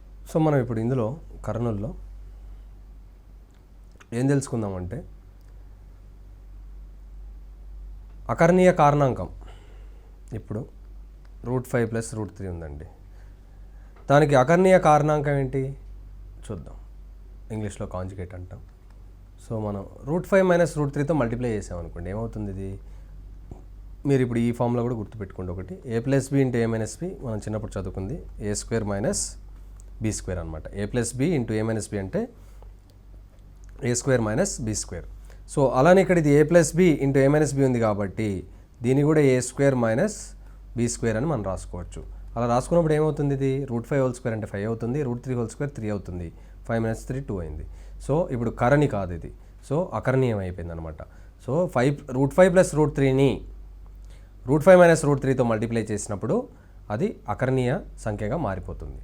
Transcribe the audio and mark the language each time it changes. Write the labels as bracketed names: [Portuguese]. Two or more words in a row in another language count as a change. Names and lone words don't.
[Telugu] సో మనం ఇప్పుడు ఇందులో కర్నూల్లో ఏం తెలుసుకుందామంటే అకర్ణీయ కారణాంకం ఇప్పుడు √5 + √3 ఉందండి. దానికి అకర్ణీయ కారణాంకం ఏంటి చూద్దాం. ఇంగ్లీష్లో కాంజుగేట్ అంటాం. సో మనం √5 - √3తో మల్టిప్లై చేసామనుకోండి ఏమవుతుంది ఇది, మీరు ఇప్పుడు ఈ ఫామ్లో కూడా గుర్తుపెట్టుకోండి. ఒకటి a + b × a - b మనం చిన్నప్పుడు చదువుకుంది a² - b² అనమాట. a + b × a - b అంటే a² - b². సో అలానే ఇక్కడ ఇది a + b × a - b ఉంది కాబట్టి దీన్ని కూడా a² - b² అని మనం రాసుకోవచ్చు. అలా రాసుకున్నప్పుడు ఏమవుతుంది, ఇది √5² అంటే 5 అవుతుంది, √3² 3 అవుతుంది, 5 - 3 2 అయింది. సో ఇప్పుడు కరణి కాదు ఇది, సో అకర్ణీయం అయిపోయింది అనమాట. సో √5 + √3ని √5 - √3తో మల్టిప్లై చేసినప్పుడు అది అకర్ణీయ సంఖ్యగా మారిపోతుంది.